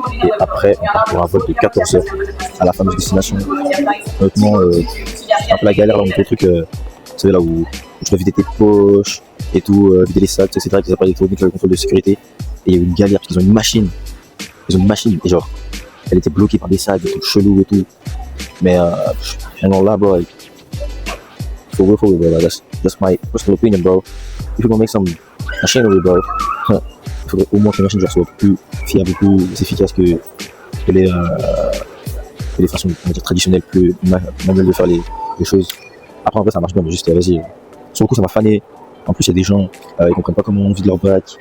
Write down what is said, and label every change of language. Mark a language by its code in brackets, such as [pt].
[fr] Et après, on part pour un vol de 14 heures à la fameuse destination. Honnêtement, un peu la galère là, on fait le truc. Vous savez, là où tu dois vider tes poches et tout, vider les sacs, etc. Avec les appareils électroniques, le contrôle de sécurité. Et il y a une galère parce qu'ils ont une machine. Ils ont une machine et genre, elle était bloquée par des sacs, des trucs chelous et tout. Mais genre là, [en] bro, like, for real, bro, that's my personal opinion, bro. If you're gonna make some machinery, bro, [fr] il faudrait au moins que la machine soit plus fiable, plus efficace que les façons, on va dire, traditionnelles, plus manuelles de faire les choses. Après, en vrai, ça marche bien, mais juste, vas-y. Sur le coup, ça m'a fané. En plus, il y a des gens, ils comprennent pas comment on vide leur bac.